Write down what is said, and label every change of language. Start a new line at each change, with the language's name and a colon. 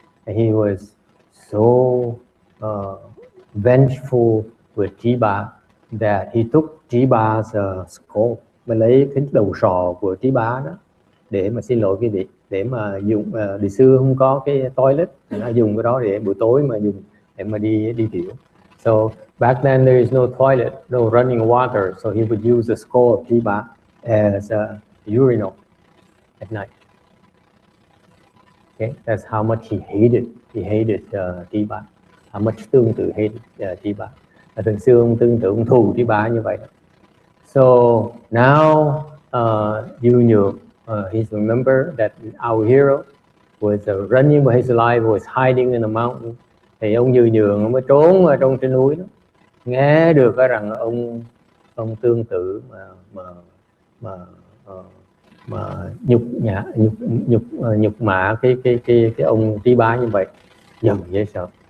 English: And he was so vengeful with Trí Bá that he took Trí Bá's skull,
Vietnamese: mà lấy cái đầu sọ của Trí Bá đó để mà, xin lỗi quý vị, để mà dùng, ngày xưa không có cái toilet, nó dùng cái đó để buổi tối mà dùng để mà đi tiểu.
English: So back then there is no toilet, no running water, so he would use the skull of Trí Bá as a urinal at night. Okay, that's how much he hated Trí Bá. How much Tương Tử hated Trí Bá.
Vietnamese: Từ xưa ông Tương Tử ông thù Trí Bá như vậy.
English: So now Yu Nhượng, he's remember that our hero was running for his life, was hiding in the mountain.
Vietnamese: Thì ông Yu Nhượng ông mới trốn ở trong trên núi đó, nghe được rằng ông Tương Tử mà nhục mạ cái ông Trí Bá như vậy, dần dễ sợ.